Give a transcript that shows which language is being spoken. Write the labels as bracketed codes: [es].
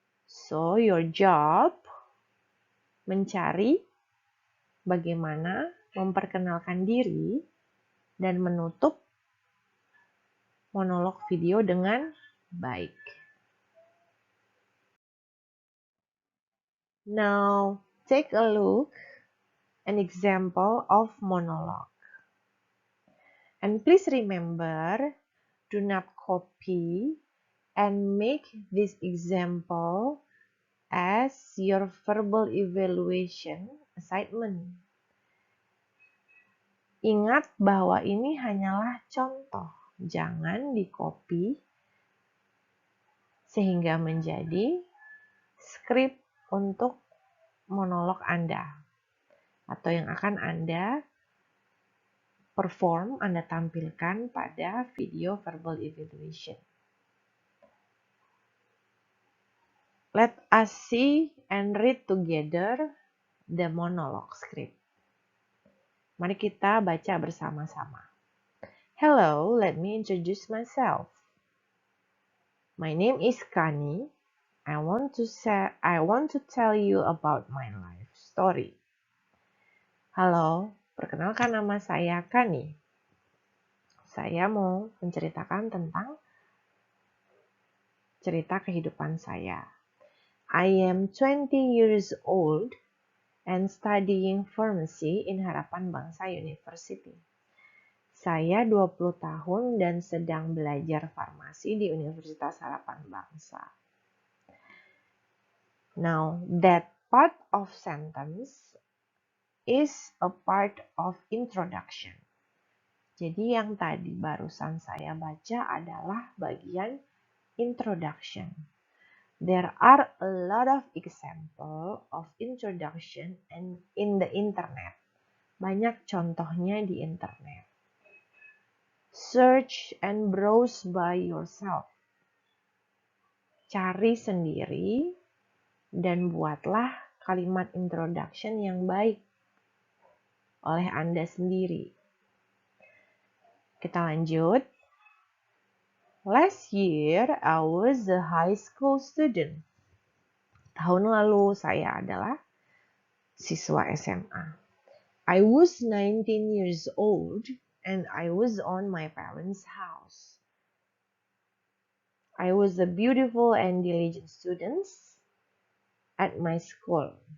[en] So, your job [id] mencari bagaimana memperkenalkan diri dan menutup monolog video dengan baik. [en] Now, take a look an example of monologue. And please remember, do not copy and make this example as your verbal evaluation assignment. [id] Ingat bahwa ini hanyalah contoh, jangan di-copy sehingga menjadi skrip untuk monolog Anda atau yang akan Anda perform, Anda tampilkan pada video verbal evaluation. [en] Let us see and read together the monologue script. [id] Mari kita baca bersama-sama. [en] Hello, let me introduce myself. My name is Kani. I want to tell you about my life story. [id] Halo, perkenalkan nama saya Kani. Saya mau menceritakan tentang cerita kehidupan saya. [en] I am 20 years old and studying pharmacy in Harapan Bangsa University. [id] Saya 20 tahun dan sedang belajar farmasi di Universitas Harapan Bangsa. [en] Now, that part of sentence is a part of introduction. [id] Jadi yang tadi barusan saya baca adalah bagian introduction. [en] There are a lot of examples of introduction in the internet. [id] Banyak contohnya di internet. [en] Search and browse by yourself. [id] Cari sendiri dan buatlah kalimat introduction yang baik oleh Anda sendiri. Kita lanjut. [en] Last year, I was a high school student. [id] Tahun lalu saya adalah siswa SMA. [en] I was 19 years old and I was on my parents' house. I was a beautiful and diligent student at my school.